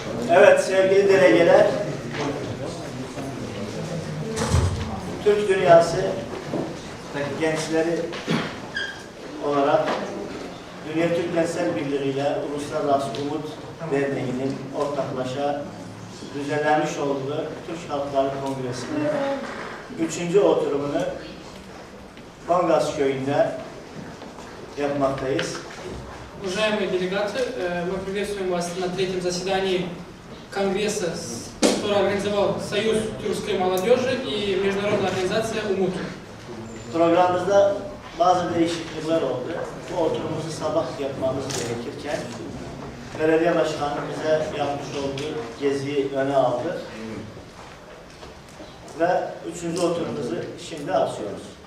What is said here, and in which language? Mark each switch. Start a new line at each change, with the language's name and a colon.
Turkish: Evet sevgili delegeler, Türk dünyası gençleri olarak Dünya Türk Gençler Birliği ile Uluslararası Umut Derneği'nin ortaklaşa düzenlenmiş olduğu Türk Halkları Kongresi'nin 3. oturumunu Kongas Köyü'nde yapmaktayız.
Russian: Уважаемые делегаты, мы приветствуем вас на третьем заседании Конгресса, который организовал Союз тюркской молодежи и Международная организация УМУТ.
Turkish: Programımızda bazı değişiklikler oldu. Bu oturumuzu sabah yapmamız gerekirken belediye başkanı bize yapmış olduğu geziyi öne aldı. Ve 3. oturumuzu şimdi açıyoruz.